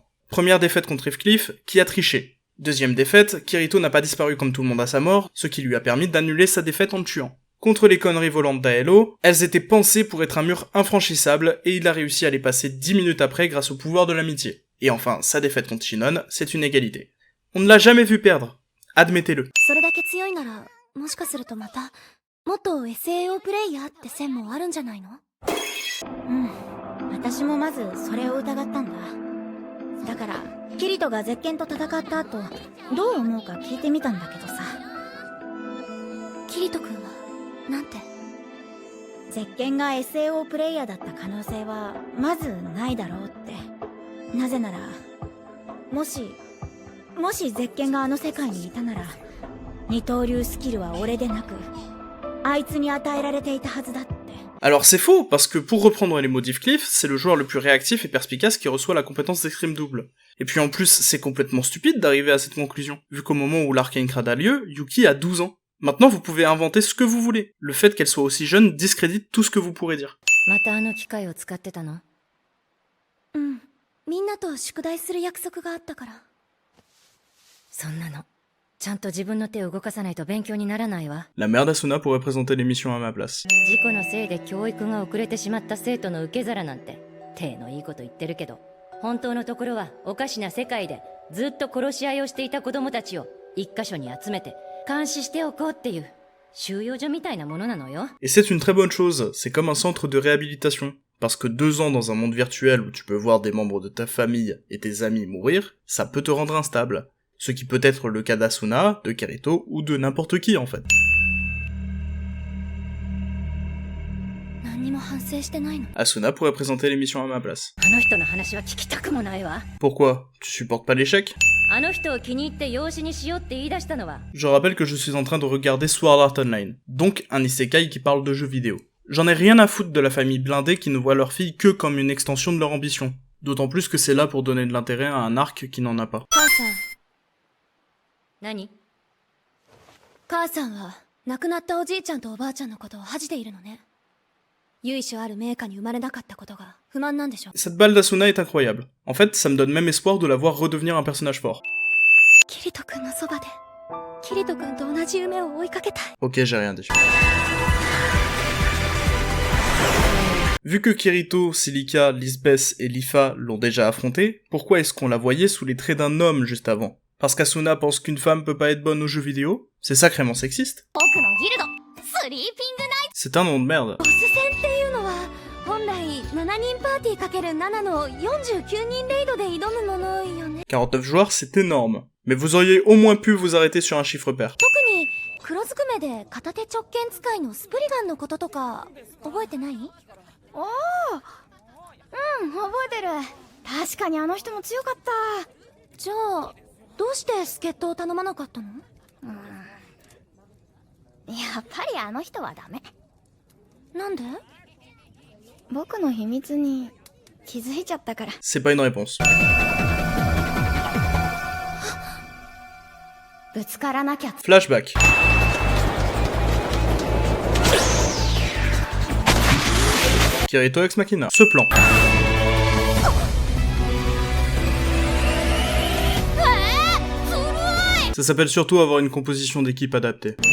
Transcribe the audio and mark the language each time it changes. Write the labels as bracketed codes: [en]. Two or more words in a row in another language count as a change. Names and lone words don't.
[fr] Première défaite contre Heathcliff, qui a triché. Deuxième défaite, Kirito n'a pas disparu comme tout le monde à sa mort, ce qui lui a permis d'annuler sa défaite en le tuant. Contre les conneries volantes d'Aello, elles étaient pensées pour être un mur infranchissable, et il a réussi à les passer 10 minutes après grâce au pouvoir de l'amitié. Et enfin, sa défaite contre Shinon, c'est une égalité. On ne l'a jamais vu perdre. Admettez-le. [ja] それだけ強いなら、もしかするとまた、元 SAO プレイヤーって線もあるんじゃないの？うん。私もまずそれを疑ったんだ。だから、キリトがゼッケンと戦った後、どう思うか聞いてみたんだけどさ。キリト君は、なんて？ゼッケンが SAO プレイヤーだった可能性は、まずないだろうって。なぜなら、もしゼッケンがあの世界にいたなら、二刀流スキルは俺でなく、あいつに与えられていたはずだって。 [fr] Alors c'est faux, parce que pour reprendre les mots d'Yves Cliff, c'est le joueur le plus réactif et perspicace qui reçoit la compétence d'escrime double. Et puis en plus, c'est complètement stupide d'arriver à cette conclusion, vu qu'au moment où l'Arcane Crad a lieu, Yuki a 12 ans. Maintenant vous pouvez inventer ce que vous voulez. Le fait qu'elle soit aussi jeune discrédite tout ce que vous pourrez dire. [ja] またあの機械を使ってたの？うん。みんなと宿題する約束があったから。そんなの。ちゃんと自分の手を動かさないと勉強にならないわ。 [fr] La mère d'Asuna pourrait présenter l'émission à ma place. [ja] 事故のせいで教育が遅れてしまった生徒の受け皿なんて、手のいいこと言ってるけど、本当のところはおかしな世界でずっと殺し合いをしていた子供たちを一箇所に集めて監視しておこうっていう収容所みたいなものなのよ。 [fr] Et c'est une très bonne chose, c'est comme un centre de réhabilitation. Parce que 2 ans dans un monde virtuel où tu peux voir des membres de ta famille et tes amis mourir, ça peut te rendre instable. Ce qui peut être le cas d'Asuna, de Kirito ou de n'importe qui en fait. Asuna pourrait présenter l'émission à ma place. Pourquoi? Tu supportes pas l'échec? Je rappelle que je suis en train de regarder Sword Art Online, donc un isekai qui parle de jeux vidéo. J'en ai rien à foutre de la famille blindée qui ne voit leur fille que comme une extension de leur ambition. D'autant plus que c'est là pour donner de l'intérêt à un arc qui n'en a pas. [ja] 何？母さんは亡くなったおじいちゃんとおばあちゃんのことを恥じているのね。由緒ある名家に生まれなかったことが不満なんでしょ。 [fr] Cette balle d'Asuna est incroyable. En fait, ça me donne même espoir de la voir redevenir un personnage fort. [ja] キリト君のそばで、キリト君と同じ夢を追いかけたい。 [fr] Ok, j'ai rien dit. Vu que Kirito, Celica, Lisbeth et Lifa l'ont déjà affronté, pourquoi est-ce qu'on la voyait sous les traits d'un homme juste avant? Parce qu'Asuna pense qu'une femme peut pas être bonne aux jeux vidéo? C'est sacrément sexiste. C'est un nom de merde. 49 joueurs, c'est énorme. Mais vous auriez au moins pu vous arrêter sur un chiffre pair. [ja] 黒ずくめで片手直剣使いのスプリガンのこととか覚えてない？ああ、うん、覚えてる。確かにあの人も強かった。じゃあどうして助っ人を頼まなかったの？やっぱりあの人はダメ。なんで？僕の秘密に気づいちゃったから。 [fr] C'est pas une réponse. [ja] ぶつからなきゃ。 [fr] Flashback. Kirito [la] ex machina. [fr] Ce plan. Ça s'appelle surtout avoir une composition d'équipe adaptée.